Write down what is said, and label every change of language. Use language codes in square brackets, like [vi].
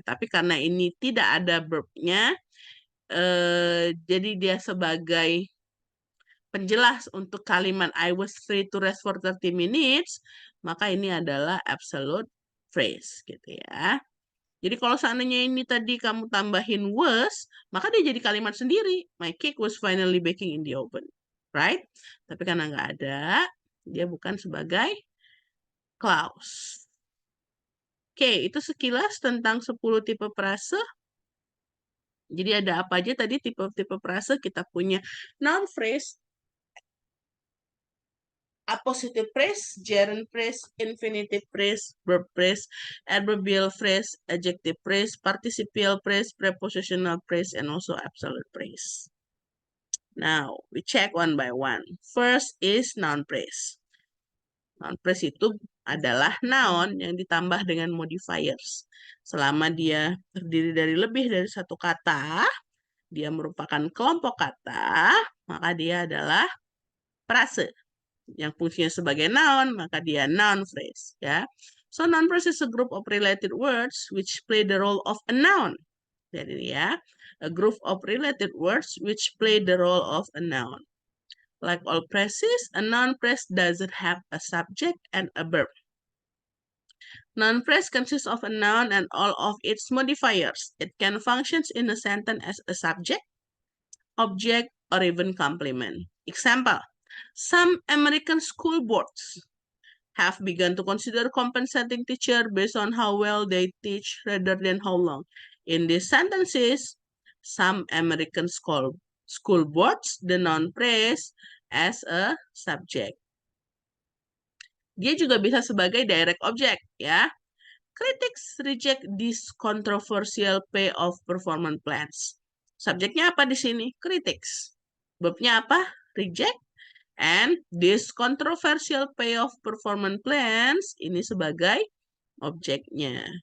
[id] Tapi karena ini tidak ada verbnya, jadi dia sebagai penjelas untuk kalimat [en] I was free to rest for 30 minutes, [id] maka ini adalah absolute phrase gitu ya. Jadi kalau seandainya ini tadi kamu tambahin was, maka dia jadi kalimat sendiri. [en] My cake was finally baking in the oven. Right? [id] Tapi karena nggak ada, dia bukan sebagai clause. Oke, itu sekilas tentang 10 tipe frase. Jadi ada apa aja tadi tipe-tipe frase? Kita punya [en] noun phrase, appositive phrase, gerund phrase, infinitive phrase, verb phrase, adverbial phrase, adjective phrase, participial phrase, prepositional phrase, and also absolute phrase. Now, we check one by one. First is noun phrase. [id] Noun phrase itu adalah noun yang ditambah dengan modifiers. Selama dia terdiri dari lebih dari satu kata, dia merupakan kelompok kata, maka dia adalah frase. Yang fungsinya sebagai noun, maka dia noun phrase. Ya. [en] So, noun phrase is a group of related words which play the role of a noun. [id] Jadi ya, [en] a group of related words which play the role of a noun. Like all phrases, a noun phrase doesn't have a subject and a verb. Noun phrase consists of a noun and all of its modifiers. It can function in a sentence as a subject, object, or even complement. Example, some American school boards have begun to consider compensating teachers based on how well they teach rather than how long. In these sentences, some American school boards the noun phrase as a subject. [id] Dia juga bisa sebagai direct object, ya. [en] Critics reject this controversial pay of performance plans. [id] Subjeknya apa di sini? Critics. Verbnya apa? Reject. [en] And this controversial pay of performance plans [id] ini sebagai objeknya.